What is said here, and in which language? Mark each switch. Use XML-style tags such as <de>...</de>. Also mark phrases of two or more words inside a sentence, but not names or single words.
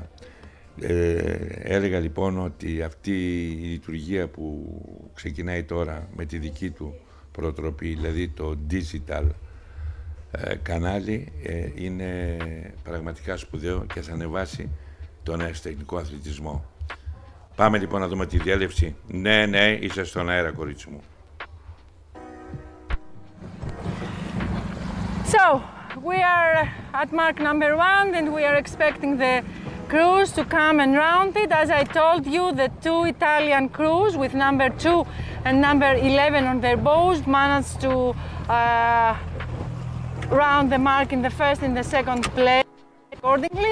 <el>Έλεγα λοιπόν ότι αυτή η λειτουργία που ξεκινάει τώρα με τη δική του προτροπή, δηλαδή το digital κανάλι, είναι πραγματικά σπουδαίο και θα ανεβάσει τον αεραστεχνικό αθλητισμό. Πάμε λοιπόν να δούμε τη διέλευση. Ναι, είσαι στον αέρα, κορίτσι μου.</el> <en>So, we are at mark number 1 and we are expecting the crews to come and round it. As I told you, the 2 Italian crews with number 2 and number 11 on their boats managed to round the mark in the first and the second place accordingly.</en>